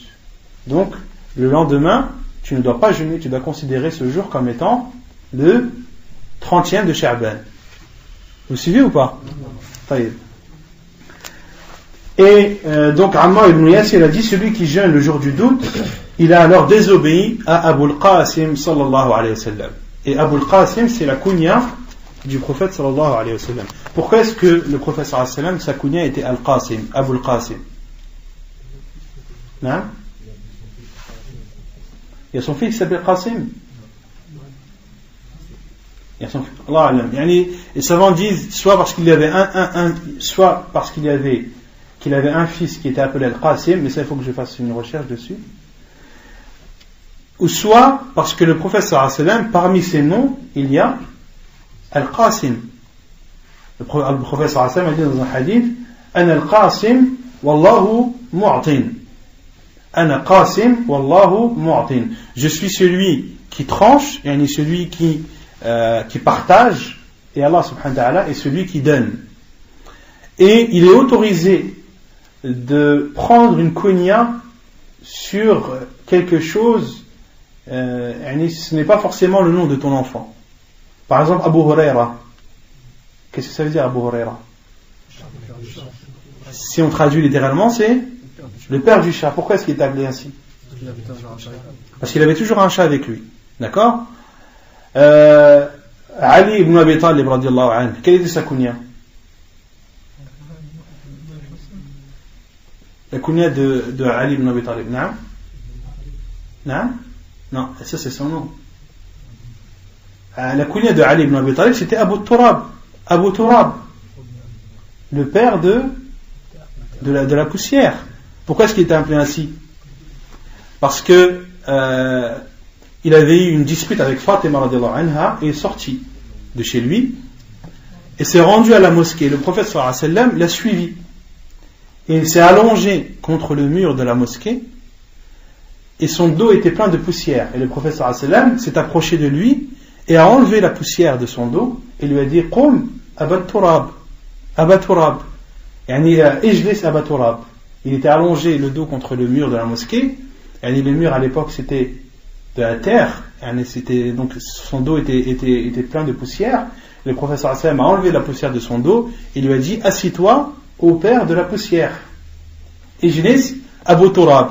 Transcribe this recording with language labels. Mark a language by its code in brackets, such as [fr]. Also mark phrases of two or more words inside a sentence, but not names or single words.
[fr] Donc le lendemain, tu ne dois pas jeûner, tu dois considérer ce jour comme étant le 30e de Sha'ban. Vous suivez ou pas? Et donc Ammar ibn Yasir a dit, celui qui jeûne le jour du doute, il a alors désobéi à Abu al-Qasim [ar] صلى الله عليه وسلم. [fr] Et Abu al-Qasim, c'est la kunya du prophète [ar] صلى الله عليه وسلم. [fr] Pourquoi est-ce que le prophète [ar] صلى الله عليه وسلم, [fr] sa kunya était al-Qasim, Abu al-Qasim? Non? Il y a son fils qui s'appelle Qasim. Il y a son fils. [ar] الله أعلم. [fr] Les savants disent soit parce qu'il y avait soit parce qu'il avait un fils qui était appelé Al-Qasim, mais ça il faut que je fasse une recherche dessus. Ou soit parce que le prophète [ar] صلى الله عليه وسلم, [fr] parmi ses noms, il y a Al-Qasim. Le prophète [ar] صلى الله عليه وسلم [fr] a dit dans un hadith, [ar] أنا القاسم والله معطي. أنا قاسم والله معطي. [fr] Je suis celui qui tranche, et celui qui partage, et [ar] الله سبحانه وتعالى [fr] est celui qui donne. Et il est autorisé de prendre une kunya sur quelque chose ce n'est pas forcément le nom de ton enfant. Par exemple, Abu Huraira. Qu'est-ce que ça veut dire, Abu Huraira? Si on traduit littéralement, c'est le père du chat. Pourquoi est-ce qu'il est appelé ainsi? Parce qu'il avait toujours un chat avec lui. D'accord? Ali ibn Abi Talib, [ar] رضي الله عنه, [fr] quelle était sa kunya? La kunya de Ali ibn Abi Talib. Non? Non? Non, ça c'est son nom. La kunya de Ali ibn Abi Talib, c'était Abu Turab. Abu Turab, le père de la poussière. Pourquoi est-ce qu'il était appelé ainsi? Parce que il avait eu une dispute avec Fatima [ar] رضي الله عنها [fr] et est sorti de chez lui et s'est rendu à la mosquée. Le prophète [ar] صلى الله عليه وسلم [fr] l'a suivi et il s'est allongé contre le mur de la mosquée et son dos était plein de poussière. Et le prophète [ar] صلى الله عليه وسلم [fr] s'est approché de lui et a enlevé la poussière de son dos et lui a dit [ar] قم أبا تراب، أبا تراب، يعني اجلس أبا تراب. [fr] Il était allongé le dos contre le mur de la mosquée. Yani le mur à l'époque c'était de la terre, donc son dos était plein de poussière. Le professeur sallam a enlevé la poussière de son dos et lui a dit assis-toi au père de la poussière. [ar] اجلس أبو تراب.